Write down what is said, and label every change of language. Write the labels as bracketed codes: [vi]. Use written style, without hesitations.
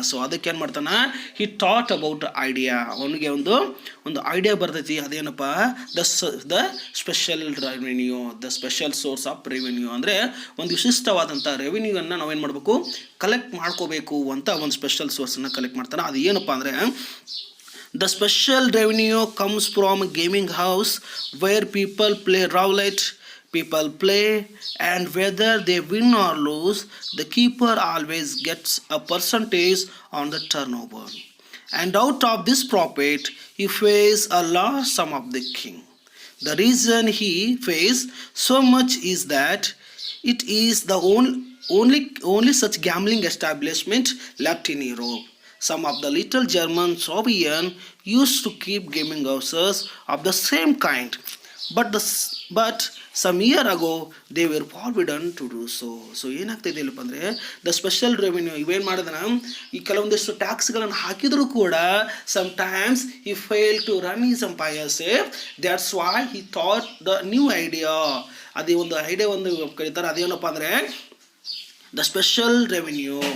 [kn] So ಅದಕ್ಕೆ ಏನು ಮಾಡ್ತಾನೆ, [en] He thought about idea. [kn] ಅವನಿಗೆ ಒಂದು ಐಡಿಯಾ ಬರ್ತೈತಿ, ಅದೇನಪ್ಪ the special revenue, [en] the special source of revenue [kn] ಅಂದರೆ ಒಂದು ವಿಶಿಷ್ಟವಾದಂಥ ರೆವಿನ್ಯೂವನ್ನು ನಾವೇನು ಮಾಡಬೇಕು, ಕಲೆಕ್ಟ್ ಮಾಡ್ಕೋಬೇಕು ಅಂತ ಒಂದು ಸ್ಪೆಷಲ್ ಸೋರ್ಸನ್ನು ಕಲೆಕ್ಟ್ ಮಾಡ್ತಾನೆ. ಅದು ಏನಪ್ಪ ಅಂದರೆ [en] the special revenue comes from a gaming house where people play roulette. People play, and whether they win or lose, the keeper always gets a percentage on the turnover. And out of this profit, he pays a large sum of the king. The reason he pays so much is that it is the only such gambling establishment left in Europe. Some of the little German Soviets used to keep gaming houses of the same kind, but some year ago they were forbidden to do so. [kn] So ಏನಾಗ್ತಾಯಿದೆ ಇಲ್ಲಪ್ಪ ಅಂದರೆ the special revenue ಇವೇನು ಮಾಡಿದನ, ಈ ಕೆಲವೊಂದಿಷ್ಟು ಟ್ಯಾಕ್ಸ್ಗಳನ್ನು ಹಾಕಿದರೂ ಕೂಡ [en] Sometimes he fail to run is empireship. That's why he thought the new idea. [kn] ಅದೇ ಒಂದು idea ಒಂದು ಕರೀತಾರೆ, ಅದೇನಪ್ಪ ಅಂದರೆ ದ ಸ್ಪೆಷಲ್ ರೆವಿನ್ಯೂ.